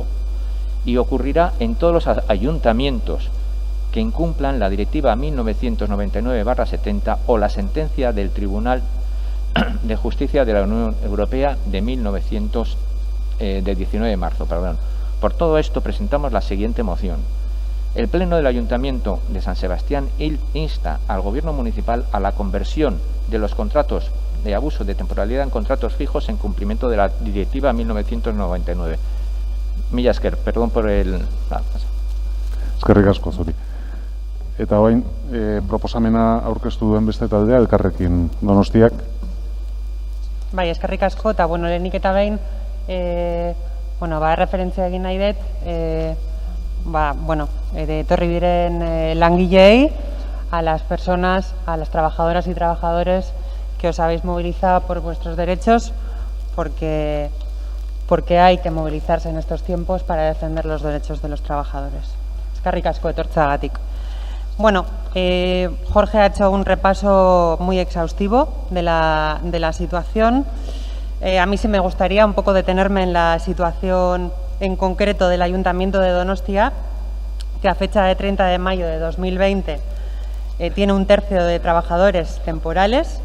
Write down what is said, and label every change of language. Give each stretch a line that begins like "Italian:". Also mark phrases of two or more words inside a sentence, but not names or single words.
Spanish: Y ocurrirá en todos los ayuntamientos que incumplan la Directiva 1999/70 o la sentencia del Tribunal de Justicia de la Unión Europea de 19 de marzo. Por todo esto presentamos la siguiente moción. El Pleno del Ayuntamiento de San Sebastián insta al Gobierno municipal a la conversión de los contratos de abuso de temporalidad en contratos fijos en cumplimiento de la Directiva 1999.
Basque: Mila esker,
Spanish: perdón por el...
Basque: Eskerrik asko zuri. Eta orain proposamena aurkeztu duen beste taldea Elkarrekin Donostiak. Bai, eskerrik asko, eta lehenik eta behin, referentzia egin nahi dut, etorri diren langileei,
Spanish: a las personas, a las trabajadoras y trabajadores que os habéis movilizado por vuestros derechos, porque hay que movilizarse en estos tiempos para defender los derechos de los trabajadores.
Basque: Eskerrik asko etortzeagatik.
Spanish: Jorge ha hecho un repaso muy exhaustivo de la situación. A mí sí me gustaría un poco detenerme en la situación en concreto del Ayuntamiento de Donostia, que a fecha de 30 de mayo de 2020 tiene 1/3 de trabajadores temporales.